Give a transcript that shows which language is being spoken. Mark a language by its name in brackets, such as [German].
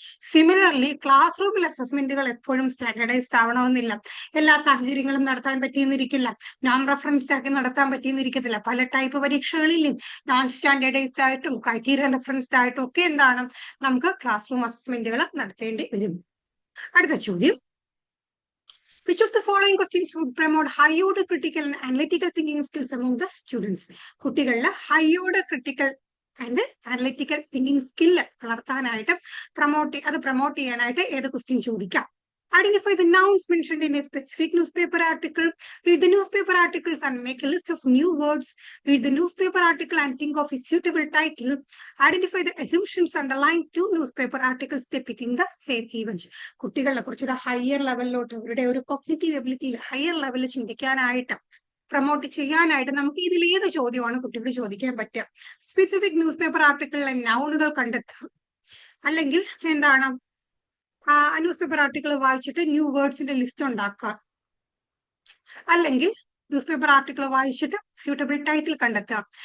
[Malayalam] Similarly class റൂമിൽ അസസ്മെന്റുകൾ എപ്പോഴും standardised ആവണമെന്നില്ല. എല്ലാ സാഹചര്യങ്ങളും നടത്താൻ പറ്റിയെന്നിരിക്കില്ല, നോൺ റെഫറൻസ്ഡ് ആക്കി നടത്താൻ പറ്റിയെന്നിരിക്കത്തില്ല. പല ടൈപ്പ് പരീക്ഷകളിലും നോൺ സ്റ്റാൻഡർഡൈസ്ഡ് ആയിട്ടും ക്രൈറ്റീരിയ റെഫറൻസ്ഡ് ആയിട്ടും ഒക്കെ എന്താണ്, നമുക്ക് ക്ലാസ് റൂം അസസ്മെന്റുകൾ നടത്തേണ്ടി വരും. അടുത്ത ചോദ്യം, [English] which of the following questions would promote high order critical and analytical thinking skills among the students? [Malayalam] കുട്ടികളിലെ [English] high order critical and analytical thinking skill [Malayalam] വളർത്താനായിട്ട് പ്രൊമോട്ട് ചെയ്യാനായിട്ട് ഏത് ക്വസ്റ്റ്യൻ ചോദിക്കാം? [English] Identify the nouns mentioned in a specific newspaper article. Read the newspaper articles and make a list of new words. Read the newspaper article and think of a suitable title. Identify the assumptions underlying 2 newspaper articles depicting the same event. [Malayalam] കുട്ടികളെ കുറിച്ചൊരു higher ലെവലിലോട്ട്, അവരുടെ ഒരു cognitive എബിലിറ്റിയിൽ higher ലെവലിൽ ചിന്തിക്കാനായിട്ട് promote ചെയ്യാനായിട്ട് നമുക്ക് ഇതിൽ ഏത് ചോദ്യമാണ് കുട്ടികൾ ചോദിക്കാൻ പറ്റുക? സ്പെസിഫിക് ന്യൂസ് പേപ്പർ ആർട്ടിക്കിളിലെ നൗണുകൾ കണ്ടെത്തുക, അല്ലെങ്കിൽ എന്താണ്, ന്യൂസ് പേപ്പർ ആർട്ടിക്കിൾ വായിച്ചിട്ട് ന്യൂ വേർഡ്സിന്റെ ലിസ്റ്റ് ഉണ്ടാക്കുക, അല്ലെങ്കിൽ ന്യൂസ് പേപ്പർ ആർട്ടിക്കിൾ വായിച്ചിട്ട് സ്യൂട്ടബിൾ ടൈറ്റിൽ കണ്ടെത്തുക.